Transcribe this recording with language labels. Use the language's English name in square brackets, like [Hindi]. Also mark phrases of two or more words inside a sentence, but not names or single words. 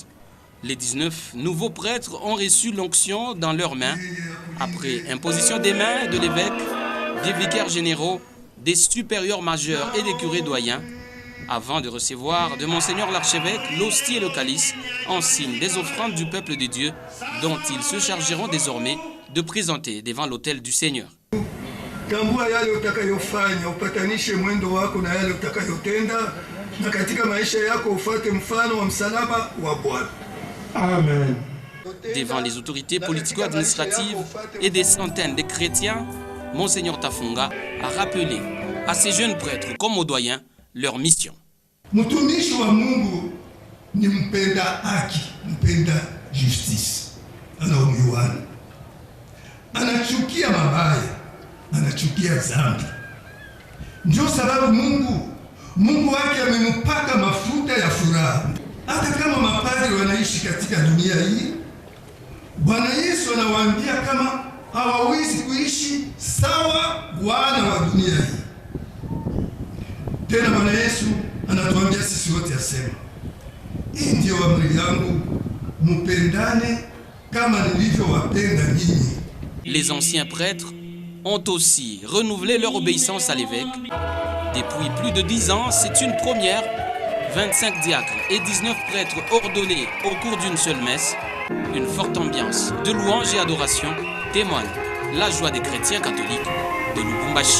[French] Les 19 nouveaux prêtres ont reçu l'onction dans leurs mains, après imposition des mains de l'évêque, des vicaires généraux, des supérieurs majeurs et des curés doyens, avant de recevoir de Monseigneur l'archevêque l'hostie et le calice, en signe des offrandes du peuple de Dieu, dont ils se chargeront désormais de présenter devant l'autel du Seigneur. [Swahili] Tambua yale utakayofanya, upatanishe mwendo wako na yale utakayotenda, na katika maisha yako ufuate mfano wa msalaba wa Bwana. Amen. [French] Devant les autorités politico-administratives et des centaines de chrétiens, Monseigneur Tafunga a rappelé à ces jeunes prêtres comme aux doyens leur mission. [Swahili] Mtumishi wa Mungu ni mpenda haki, mpenda justice. Anaomiwana. Anachukia mabaya, anachukia dhambi. Ndio sababu Mungu wake amempaka mafuta ya furaha. Hata kama mapadri wanaishi katika dunia hii, Bwana Yesu anawaambia kama hawawezi kuishi sawa wana wa dunia hii. Tena Bwana Yesu anatuambia sisi wote, asema, hii ndio amri yangu, mpendane kama nilivyowapenda nyinyi. [French] Les anciens prêtres ont aussi renouvelé leur obéissance à l'évêque. Depuis plus de 10 ans, c'est une première. 25 diacres et 19 prêtres ordonnés au cours d'une seule messe. Une forte ambiance de louange et adoration témoigne la joie des chrétiens catholiques de Lubumbashi.